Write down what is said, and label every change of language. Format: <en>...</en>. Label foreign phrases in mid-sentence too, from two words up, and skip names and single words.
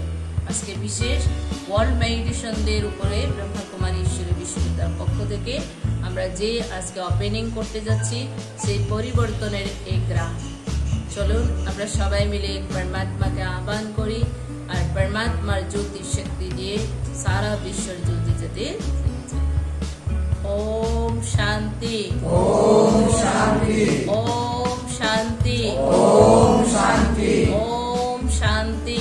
<bn>আজকে বিশেষ ওয়ার্ল্ড মেডিটেশন ডে এর উপরে ব্রহ্মকুমারী ঈশ্বরী বিশ্ববিদ্যালয়ের পক্ষ থেকে আমরা যে আজকে ওপেনিং করতে যাচ্ছি, সেই পরিবর্তনের এই গ্রাম। চলুন আমরা সবাই মিলে পরমাত্মাকে আহ্বান করি, আর পরমাত্মার জ্যোতির শক্তি দিয়ে সারা বিশ্বের জ্যোতি যাতে।</bn> <hi>ओम शांति, ओम शांति, ओम शांति, ओम शांति, ओम शांति,</hi>